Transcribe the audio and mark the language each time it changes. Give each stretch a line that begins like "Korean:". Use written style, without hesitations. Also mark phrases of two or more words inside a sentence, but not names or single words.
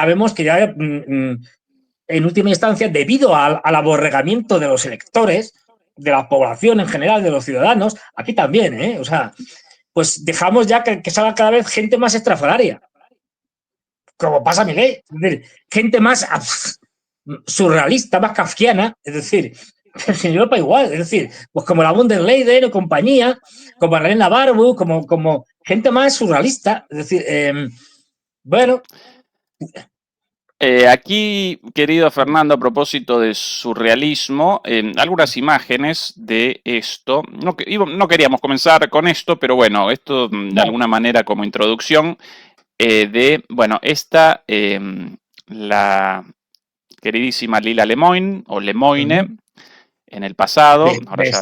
Spanish: vemos que ya, en última instancia, debido al aborregamiento de los electores, de la población en general, de los ciudadanos, aquí también, o sea, pues dejamos ya que salga cada vez gente más estrafalaria, como pasa a mi ley, es decir, gente más surrealista, más kafkiana, es decir, en Europa igual, es decir, pues como la von der Leyen o compañía, como Elena Barbu, como gente más surrealista, es decir, bueno. Aquí, querido Fernando, a propósito de surrealismo, algunas imágenes de esto. No queríamos comenzar con esto, pero bueno, esto de alguna manera como introducción bueno, esta, la queridísima Lila Lemoine, o Lemoine, en el pasado, ahora ya